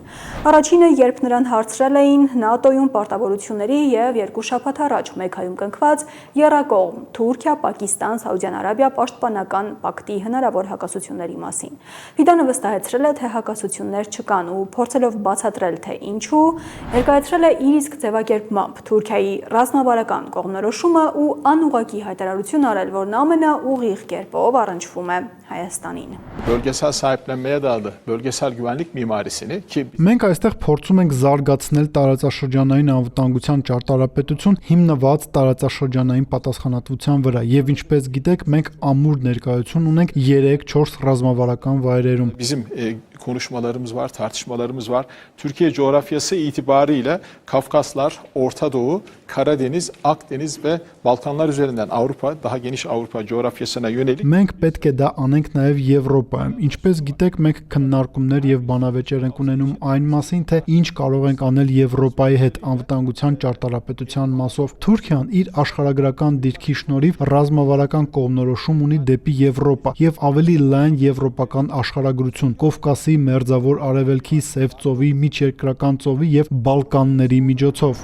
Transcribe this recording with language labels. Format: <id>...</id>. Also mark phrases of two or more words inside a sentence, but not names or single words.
<hy>Առաջինը, երբ նրան հարցրել էին ՆԱՏՕ-ում պարտավորությունների եւ 2 շաբաթ առաջ Մեքայում կնքված եռակողմ Թուրքիա, Պակիստան, Սաուդյան Արաբիա պաշտպանական պակտի հնարավոր հակասությունների մասին։ Ֆիդանը վստահեցրել է, թե հակասություններ չկան ու փորձելով բացատրել, թե ինչու, ներկայացրել է իր իսկ ձևակերպմամբ Թուրքիայի ռազմավարական կողմնորոշումը ու անուղղակի հայտարարություն արել, որն ամենաուղիղ կերպով առնչվում է Հայաստանին։</hy> <tr>Bölgesel sahiplenmeye dayalı bölgesel güvenlik mimarisini ki</tr> <hy>մենք այստեղ փորձում ենք զարգացնել տարածաշրջանային անվտանգության ճարտարապետություն հիմնված տարածաշրջանային պատասխանատվության վրա եւ ինչպես գիտեք մենք ամուր ներկայություն ունենք 3-4 ռազմավարական վայրերում</hy> <tr>bizim konuşmalarımız var, tartışmalarımız var. Türkiye coğrafyası itibariyle Kafkaslar, Orta Doğu, Karadeniz, Akdeniz ve Balkanlar üzerinden Avrupa, daha geniş Avrupa coğrafyasına yönelik.</tr> <hy>Մենք պետք է դա անենք նաև Եվրոպայում։ Ինչպես գիտեք, մենք քննարկումներ եւ բանավեճեր ենք ունենում այն մասին, թե ինչ կարող ենք անել Եվրոպայի հետ անվտանգության ճարտարապետության մասով։ Թուրքիան իր աշխարհագրական դիրքի շնորհիվ ռազմավարական կողմնորոշում ունի դեպի Եվրոպա եւ ավելի լայն եվրոպական աշխարհագրություն, Կովկասի, Մերձավոր Արևելքի, Սև ծովի, Միջերկրական ծովի եւ Բալկանների միջոցով։</hy>